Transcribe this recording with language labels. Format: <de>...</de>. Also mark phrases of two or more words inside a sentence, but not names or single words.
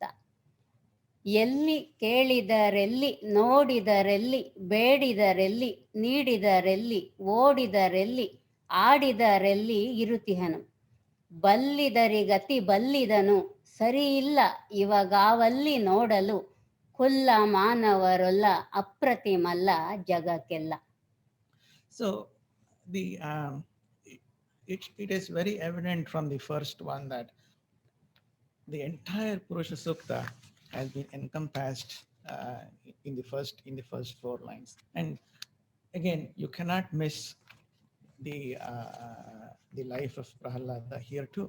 <kn>ಎಲ್ಲಿ ಕೇಳಿದರೆಲ್ಲಿ, ನೋಡಿದರೆಲ್ಲಿ, ಬೇಡಿದರೆಲ್ಲಿ, ನೀಡಿದರೆಲ್ಲಿ, ಓಡಿದರೆಲ್ಲಿ, ಆಡಿದರೆಲ್ಲಿ ಇರುತಿಹನು. ಬಲ್ಲಿದರಿಗತಿ ಬಲ್ಲಿದನು, ಸರಿಯಿಲ್ಲ ಇವಾಗಾವಲ್ಲಿ ನೋಡಲು. ಕುಲ್ಲ ಮಾನವರೊಲ್ಲ, ಅಪ್ರತಿಮಲ್ಲ ಜಗಕ್ಕೆಲ್ಲ.</kn> <en>So it is very evident from the first one that the entire Purusha Sukta has been encompassed in the first 4 lines. And again, you cannot miss the life of Prahalada here too.</en>